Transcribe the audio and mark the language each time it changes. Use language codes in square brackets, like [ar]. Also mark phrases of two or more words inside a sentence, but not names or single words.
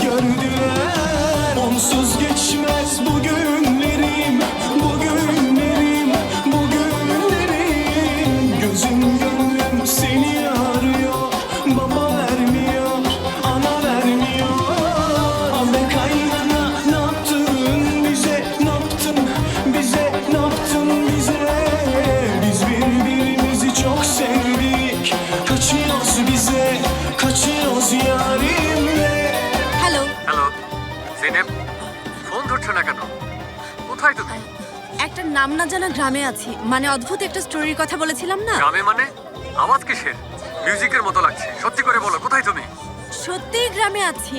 [tr] gördüler Onsuz geçmez bugünlerim, bugünlerim, bugünlerim Gözüm gönlüm seni arıyor, baba vermiyor, ana vermiyor Abi kaynana ne yaptın bize, ne yaptın bize, ne yaptın bize Biz birbirimizi çok sevdik, kaçıyoruz bize, kaçıyoruz yarimle [bn] হ্যালো, হ্যালো জেনেব ফোন ধরছো না কেন কোথায় তুমি একটা নাম না জানা গ্রামে আছি। মানে অদ্ভুত একটা স্টোরির কথা বলেছিলাম না? গ্রামে মানে আওয়াজ কিসের মিউজিকের মতো লাগছে সত্যি করে বলো কোথায় তুমি সত্যিই গ্রামে আছি।